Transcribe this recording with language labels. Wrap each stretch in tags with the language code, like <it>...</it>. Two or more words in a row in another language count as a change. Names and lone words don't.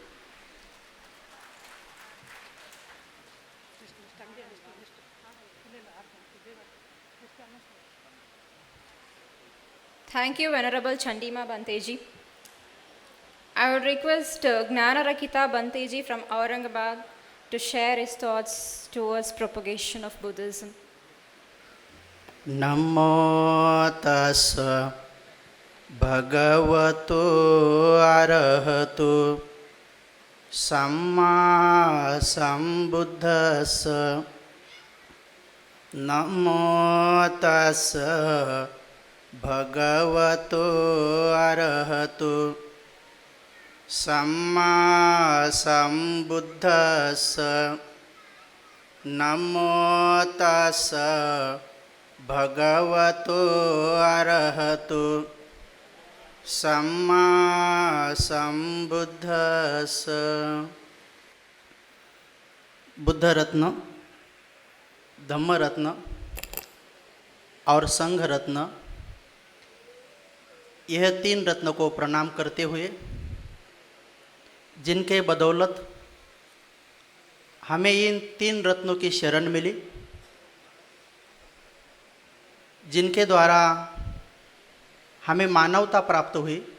<en>Thank you, Venerable Chandima Banteji. I would request Gnana Rakita Banteji from Aurangabad to share his thoughts towards propagation of Buddhism.</en> <pi>नमो तस् भगवतो अरहतो सम्मा सम्बुद्धस्स नमो तस् भगवतो अरहतो सम्मा सम्बुद्धस्स नमो तस् भगवतो अरहतो सम्मा सम्बुद्धस्स।</pi> <hi>बुद्ध रत्न, धम्म रत्न और संघ रत्न, यह 3 रत्न को प्रणाम करते हुए, जिनके बदौलत हमें इन 3 रत्नों की शरण मिली, जिनके द्वारा हमें मानवता प्राप्त हुई,</hi>